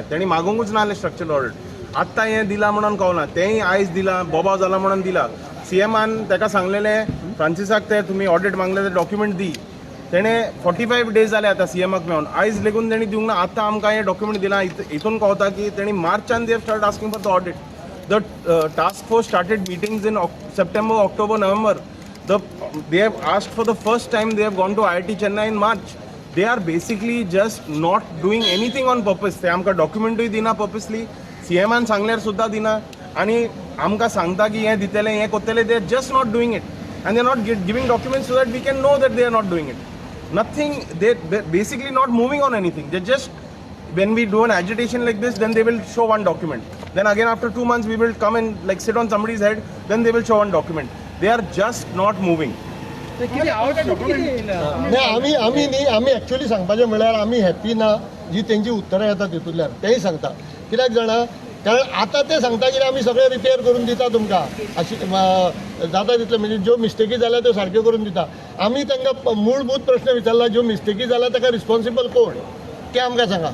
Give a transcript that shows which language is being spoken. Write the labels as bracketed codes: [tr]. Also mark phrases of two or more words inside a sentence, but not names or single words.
[kok] तेणी मागोंकूच नासलें स्ट्रक्चरल ऑडिट. आत्तां हें दिलां म्हणून कळना. तेंय आयज दिलां, बोबाव जाला म्हणून दिलां. CMAन ताका सांगलेलें फ्रांसिसाक ते तुमी ऑडिट मागले ते डॉक्युमेंट दी. तेणें 45 days जाले आतां CMAक मेळून. आयज लेगून तेणी दिवंक ना. आतां आमकां हें डॉक्युमेंट दिलां. हितून कळटा की तेणी मार्चान [en] they start asking for the audit. The task force started meetings in September, October, November. They have asked for the first time. They have gone to IIT Chennai in March. They are basically just not doing anything on purpose. [kok] ते आमकां डॉक्युमेंटूय दिना पर्पसली. CMAन सांगल्यार सुद्दां दिना आनी आमकां सांगता की हें दितलें हें कोत्तलें. [en] They are just not doing it and they are not giving documents so that we can know that they are not doing it. Nothing. They basically not moving on anything. They just, when we do an agitation like this, then they will show one document. Then again after 2 months we will come and like sit on somebody's head. Then they will show one document. They are just not moving. [kok] नाही आमी ॲक्च्युली सांगपाचें म्हणल्यार आमी हॅप्पी ना जी तेंची उतरां येता तितूंतल्यान. तेंय सांगता कित्याक जाणा, कारण आतां ते सांगता की आमी सगळें रिपेर करून दिता तुमकां, जाता तितले म्हणजे ज्यो मिस्टेकी जाल्या त्यो सारक्यो करून दिता. आमी तांकां मूलभूत प्रश्न विचारला, ज्यो मिस्टेकी जाल्या ताका रिस्पॉन्सिबल कोण ते आमकां सांगा.